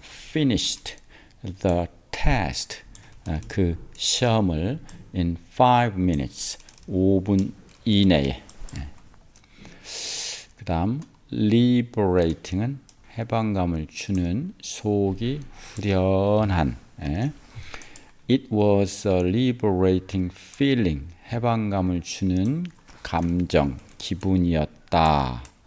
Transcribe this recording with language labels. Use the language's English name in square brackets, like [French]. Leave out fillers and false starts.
[English] finished the test. [Korean] 그 시험을 [English] in 5 minutes. [Korean] 5분 이내에. 그 다음 liberating은 해방감을 주는 속이 후련한. [English] It was a liberating feeling. [Korean] 해방감을 주는 감정, 기분이었다.